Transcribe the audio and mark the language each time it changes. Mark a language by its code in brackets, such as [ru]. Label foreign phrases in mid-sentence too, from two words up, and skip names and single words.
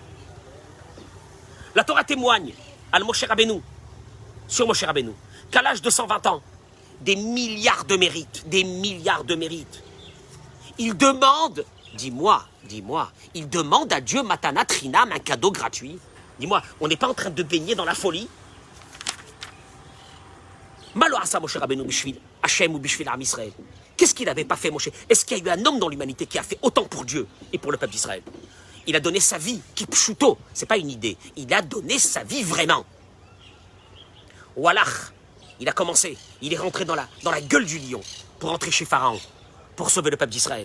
[fr] La Torah témoigne à Moshe Rabbeinu, sur Moshe Rabbeinu, qu'à l'âge de 120 ans, des milliards de mérites, il demande, dis-moi, il demande à Dieu [he] מתנה חינם [fr] un cadeau gratuit. Dis-moi, on n'est pas en train de baigner dans la folie? [he] מה לא עשה משה רבינו בשביל השם או בשביל עם ישראל. [fr] Qu'est-ce qu'il n'avait pas fait, Moshe? Est-ce qu'il y a eu un homme dans l'humanité qui a fait autant pour Dieu et pour le peuple d'Israël? Il a donné sa vie, qui pshuto, c'est pas une idée. Il a donné sa vie vraiment. Walach, il a commencé, il est rentré dans la gueule du lion pour rentrer chez Pharaon, pour sauver le peuple d'Israël.